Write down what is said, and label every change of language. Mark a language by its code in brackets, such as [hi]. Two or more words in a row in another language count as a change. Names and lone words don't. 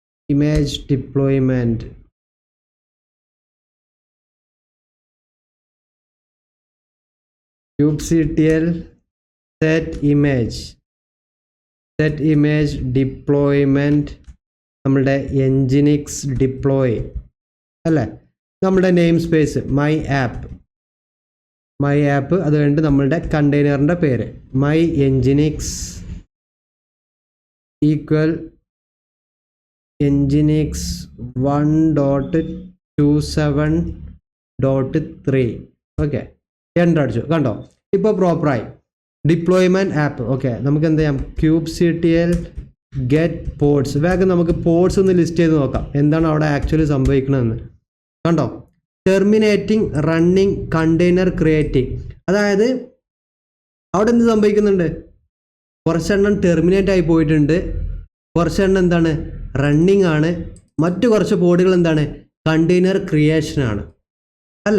[en] image deployment. kubectl set image deployment നമ്മളുടെ nginx deploy [ml] അല്ലേ, നമ്മളുടെ [en] name space my [ml] ആപ്പ് അത് കഴിഞ്ഞിട്ട് നമ്മളുടെ കണ്ടെയ്നറിൻ്റെ പേര് [en] my nginx equal nginx [ml] 1.27.3. ഓക്കെ, എൻ്റർ അടിച്ചു. കണ്ടോ ഇപ്പോൾ പ്രോപ്പറായി [en] deployment app. [ml] ഓക്കെ, നമുക്ക് എന്ത് ചെയ്യാം, [en] kubectl get pods. [ml] വേഗം നമുക്ക് പോഡ്സ് ഒന്ന് ലിസ്റ്റ് ചെയ്ത് നോക്കാം എന്താണ് അവിടെ ആക്ച്വലി സംഭവിക്കണമെന്ന്. കണ്ടോ, [en] terminating running container creating. [ml] അതായത് അവിടെ എന്ത് സംഭവിക്കുന്നുണ്ട്, കുറച്ചെണ്ണം ടെർമിനേറ്റ് ആയി പോയിട്ടുണ്ട്, കുറച്ചെണ്ണം എന്താണ് റണ്ണിങ് ആണ്, മറ്റു കുറച്ച് പോഡുകൾ എന്താണ് കണ്ടെയ്നർ ക്രിയേഷനാണ് അല്ലേ.